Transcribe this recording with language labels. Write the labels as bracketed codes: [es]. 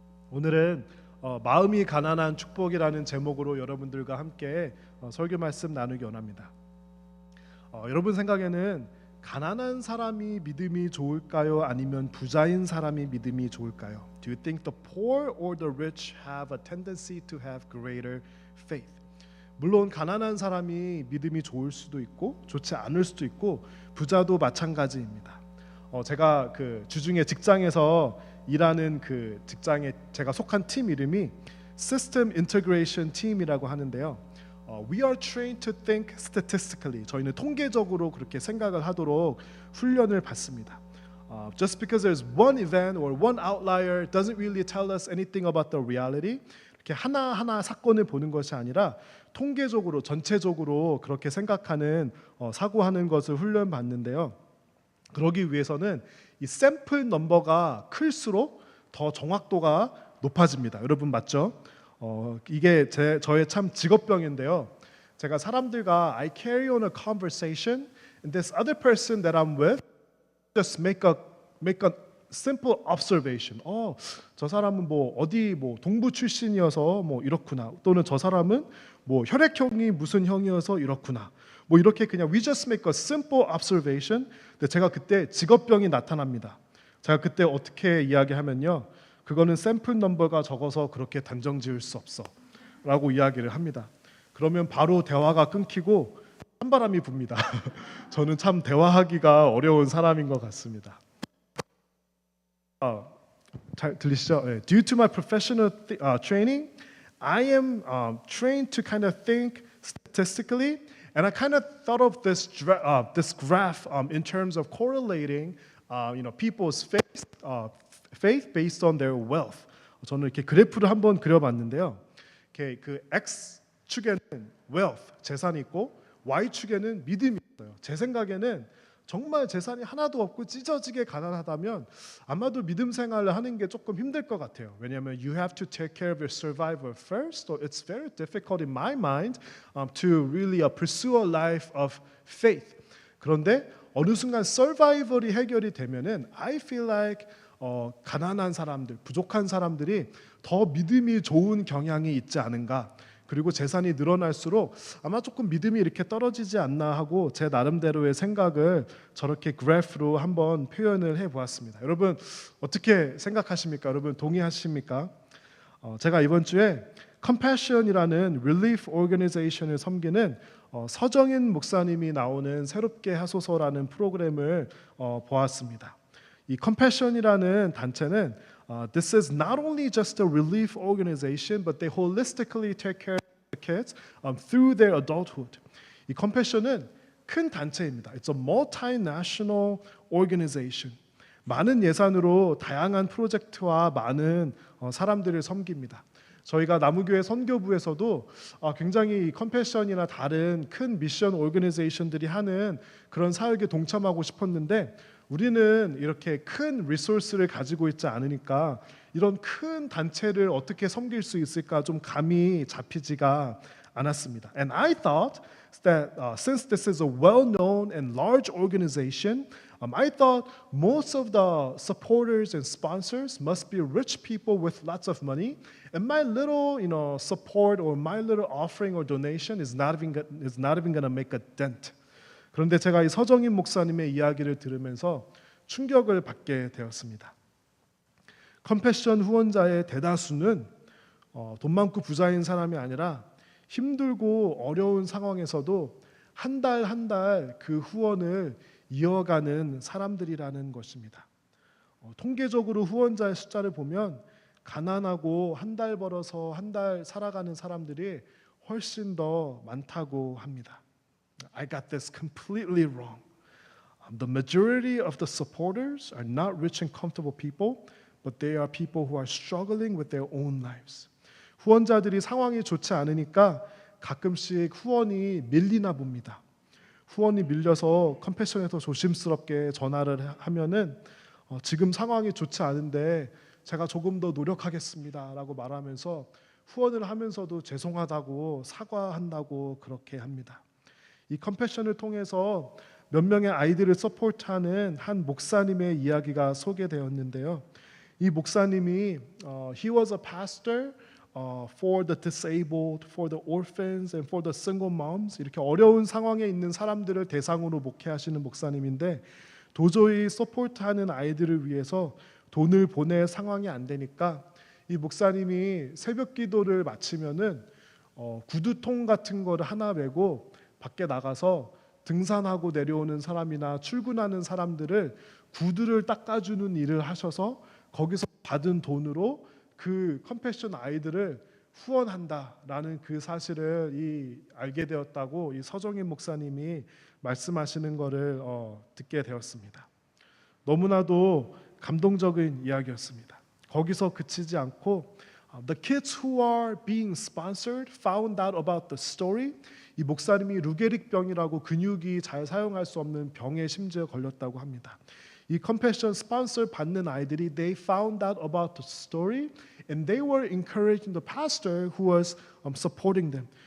[ko] 오늘은 마음이 가난한 축복이라는 제목으로 여러분들과 함께 설교 말씀 나누기 원합니다. 여러분 생각에는 가난한 사람이 믿음이 좋을까요? 아니면 부자인 사람이 믿음이 좋을까요? [en] Do you think the poor or the rich have a tendency to have greater faith? [ko] 물론 가난한 사람이 믿음이 좋을 수도 있고 좋지 않을 수도 있고 부자도 마찬가지입니다. 제가 그 주중에 직장에서 일하는 그 직장에 제가 속한 팀 이름이 System Integration Team이라고 하는데요. [en] We are trained to think statistically. [ko] 저희는 통계적으로 그렇게 생각을 하도록 훈련을 받습니다. [en] Just because there's one event or one outlier doesn't really tell us anything about the reality. [ko] 이렇게 하나하나 사건을 보는 것이 아니라 통계적으로 전체적으로 그렇게 생각하는 사고하는 것을 훈련받는데요. 그러기 위해서는 이 샘플 넘버가 클수록 더 정확도가 높아집니다. 여러분 맞죠? 이게 저의 참 직업병인데요. 제가 사람들과 [en] I carry on a conversation and this other person that I'm with just make a simple observation. [ko] 저 사람은 어디 동부 출신이어서 이렇구나. 또는 저 사람은 혈액형이 무슨 형이어서 이렇구나. 이렇게 그냥 [en] we just make a simple observation. [ko] 근데 제가 그때 직업병이 나타납니다. 제가 그때 어떻게 이야기하면요. 그거는 샘플 넘버가 적어서 그렇게 단정 지을 수 없어 라고 이야기를 합니다. 그러면 바로 대화가 끊기고 찬바람이 붑니다. 저는 참 대화하기가 어려운 사람인 것 같습니다. 잘 들리시죠? 네. [en] Due to my professional training, I am trained to kind of think statistically, and I kind of thought of this graph in terms of correlating, people's faith based on their wealth. [ko] 저는 이렇게 그래프를 한번 그려봤는데요. 이렇게 그 X 축에는 wealth 재산이 있고 Y 축에는 믿음이 있어요. 제 생각에는 정말 재산이 하나도 없고 찢어지게 가난하다면 아마도 믿음 생활을 하는 게 조금 힘들 것 같아요. 왜냐하면 [en] you have to take care of your survival first. So it's very difficult in my mind to really pursue a life of faith. [ko] 그런데 어느 순간 survival이 해결이 되면은 [en] I feel like [ko] 가난한 사람들, 부족한 사람들이 더 믿음이 좋은 경향이 있지 않은가. 그리고 재산이 늘어날수록 아마 조금 믿음이 이렇게 떨어지지 않나 하고 제 나름대로의 생각을 저렇게 그래프로 한번 표현을 해보았습니다. 여러분 어떻게 생각하십니까? 여러분 동의하십니까? 제가 이번 주에 Compassion이라는 Relief Organization을 섬기는 서정인 목사님이 나오는 새롭게 하소서라는 프로그램을 보았습니다. 이 Compassion이라는 단체는 [en] this is not only just a relief organization, but they holistically take care of the kids through their adulthood. [ko] 이 Compassion은 큰 단체입니다. [en] It's a multinational organization. [ko] 많은 예산으로 다양한 프로젝트와 많은 사람들을 섬깁니다. 저희가 나무교회 선교부에서도 굉장히 컴패션이나 다른 큰 미션 오르가니제이션들이 하는 그런 사역에 동참하고 싶었는데 우리는 이렇게 큰 리소스를 가지고 있지 않으니까 이런 큰 단체를 어떻게 섬길 수 있을까 좀 감이 잡히지가 않았습니다. [en] And I thought that since this is a well-known and large organization, I thought most of the supporters and sponsors must be rich people with lots of money, and my little, support or my little offering or donation is not even going to make a dent. [ko] 그런데 제가 이 서정인 목사님의 이야기를 들으면서 충격을 받게 되었습니다. 컴패션 후원자의 대다수는 돈 많고 부자인 사람이 아니라 힘들고 어려운 상황에서도 한 달 한 달 그 후원을 이어가는 사람들이라는 것입니다. 통계적으로 후원자의 숫자를 보면 가난하고 한 달 벌어서 한 달 살아가는 사람들이 훨씬 더 많다고 합니다. [en] I got this completely wrong. The majority of the supporters are not rich and comfortable people, but they are people who are struggling with their own lives. [ko] 후원자들이 상황이 좋지 않으니까 가끔씩 후원이 밀리나 봅니다. 후원이 밀려서 컴패션에서 조심스럽게 전화를 하면은 지금 상황이 좋지 않은데 제가 조금 더 노력하겠습니다라고 말하면서 후원을 하면서도 죄송하다고 사과한다고 그렇게 합니다. 이 컴패션을 통해서 몇 명의 아이들을 서포트하는 한 목사님의 이야기가 소개되었는데요. 이 목사님이 [en] he was a pastor for the disabled, for the orphans, and for the single moms. [ko] 이렇게 어려운 상황에 있는 사람들을 대상으로 목회하시는 목사님인데 도저히 서포트하는 아이들을 위해서 돈을 보낼 상황이 안 되니까 이 목사님이 새벽 기도를 마치면은 구두통 같은 거를 하나 메고 밖에 나가서 등산하고 내려오는 사람이나 출근하는 사람들을 구두를 닦아주는 일을 하셔서 거기서 받은 돈으로 그 컴패션 아이들을 후원한다라는 그 사실을 알게 되었다고 이 서정인 목사님이 말씀하시는 것을 듣게 되었습니다. 너무나도 감동적인 이야기였습니다. 거기서 그치지 않고 [en] the kids who are being sponsored found out about the story. [ko] 이 목사님이 루게릭 병이라고 근육이 잘 사용할 수 없는 병에 심지어 걸렸다고 합니다. 이 컴패션 스폰서 받는 아이들이 [en] they found out about the story and they were encouraging the pastor who was supporting them.